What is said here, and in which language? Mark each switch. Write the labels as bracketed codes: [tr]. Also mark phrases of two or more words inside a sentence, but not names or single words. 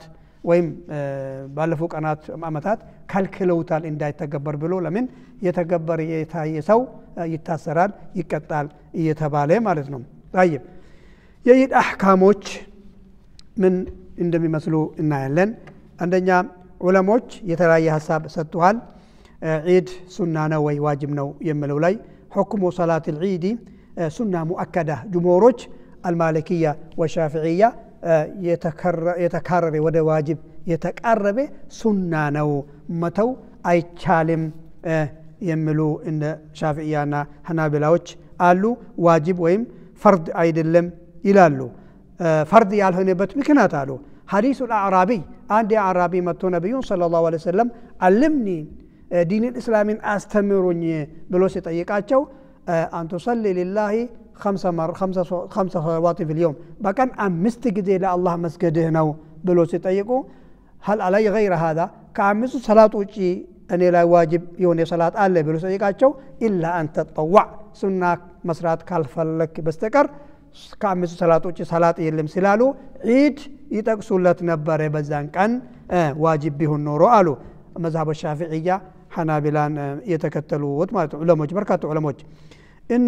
[am] ወይም ባለፉ ቀናት አመታት ከልክለውታል እንዳይተገበር ብሎ ለምን የተገበር የታየሰው ይታሰራል ይቀጣል እየተባለ ማለት ነው طيب የዒድ አህካሞች ምን እንደሚመስሉ እናያለን አንደኛ ዑለሞች የተለያየ ሐሳብ ሰጥተዋል ዒድ ሱና ነው ወይ ዋጅብ ነው የሚለው ላይ [ar] حكم صلاة العيد سنة مؤكدة جمهورج المالكية والشافعية يتكرر وده واجب [am] የተቃረበ ሱና ነው መተው አይቻልም የሚሉ እንደ ሻፊዒያና ሐናቢላዎች አሉ ዋጅብ ወይም ፈርድ አይደለም ይላሉ ፈርድ ያልሆነበት ምክንያት አሉ ሐዲሱ الأعرابي አንድ አዕራቢ መጥቶ ነብዩን [ar] صلى الله عليه وسلم علمني دين الإسلام [am] አስተምሩኝ ብሎ ሲጠይቃቸው አንተ [ar] صلي لله خمس صلوات في اليوم [am] በቀን 5 ጊዜ ለአላህ መስገድህ ነው ብሎ ሲጠይቁ [ar] هل علي غير هذا [am] ከአምስቱ ሰላት ውጪ እኔ ላይ ዋጅብ የሆነ ሰላት አለ ብሎ ሲጠይቃቸው [ar] إلا أن تطوع [am] ሱና መስራት ካልፈለክ በስተቀር ከአምስቱ ሰላት ውጪ ሰላት የለም ስላሉ ዒድ ይጠቅሱለት ነበር በዛን ቀን ዋጅብ ቢሆን ኖሮ አሉ መዝሐብ ሻፊዒያ ሐናቢላን የተከተሉት ማለት ዑለሞች በርካታ ዑለሞች እነ